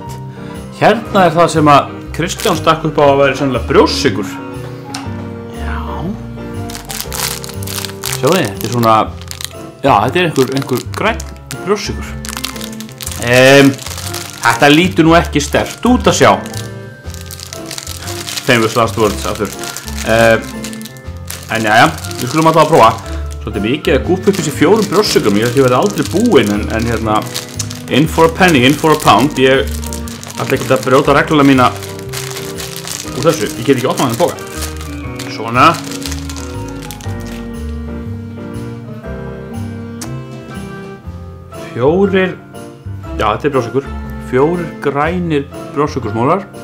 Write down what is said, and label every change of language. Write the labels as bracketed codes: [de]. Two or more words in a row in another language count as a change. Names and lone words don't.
[is] Hérna er það sem að Kristján stakk upp á að vera sennilega brjóstsykur. Sjáu þið, þetta er svona, já, þetta er einhver grænn brjóstsykur. Þetta lítur nú ekki sterkt út að sjá. [en] Famous last words [is] aftur. En jæja, við skulum alltaf að prófa. Svolítið mikið að gúpa upp þessi 4 brjóstsykurum. Ég held að ég verði aldrei búinn, en hérna, [en] in for a penny, in for a pound. [is] Ég ætla ekki að brjóta regluna mína úr þessu. Ég get ekki opnað þennan póka. Svona. Fjórir, já þetta er brjóstsykur, 4 grænir brjóstsykursmólar.